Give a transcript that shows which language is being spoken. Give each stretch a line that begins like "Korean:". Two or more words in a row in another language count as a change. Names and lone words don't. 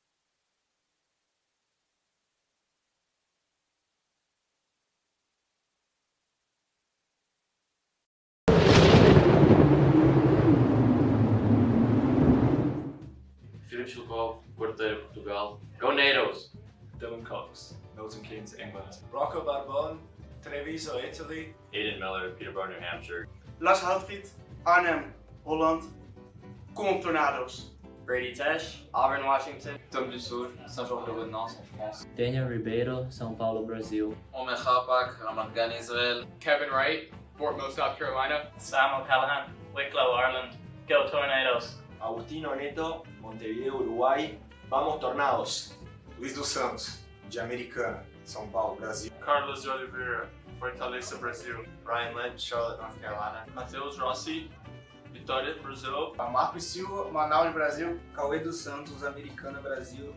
English: Philip Chilkov, Porteiro, Portugal. Go Nados! Dylan Cox, Milton Keynes, England. Rocco Barbone, Treviso, Italy. Hayden Miller, Peterborough, New Hampshire. Lars Houtfried, Arnhem, Holland.
Dutch: Kom op Tornadoes.
English: Brady Tesh, Auburn, Washington. Tom Dussour,
French: Saint-Jean-de-Renance, en France.
English: Daniel Ribeiro, São Paulo, Brazil. Omer Chapak, Ramat Gan, Israel. Kevin Wright, Fort Mill, South Carolina. Sam O'Callaghan, Wicklow, Ireland. Go Tornadoes. Agustino Neto, Montevideo, Uruguay.
Spanish: Vamos Tornados.
English: Luiz dos Santos, de Americana, São Paulo, Brasil. Carlos de Oliveira, Fortaleza, Brasil. Brian Lynch, Charlotte, North Carolina. Matheus Rossi, Vitória, Brasil. Marcos Silva, Manaus, Brasil. Cauê dos Santos, Americana, Brasil.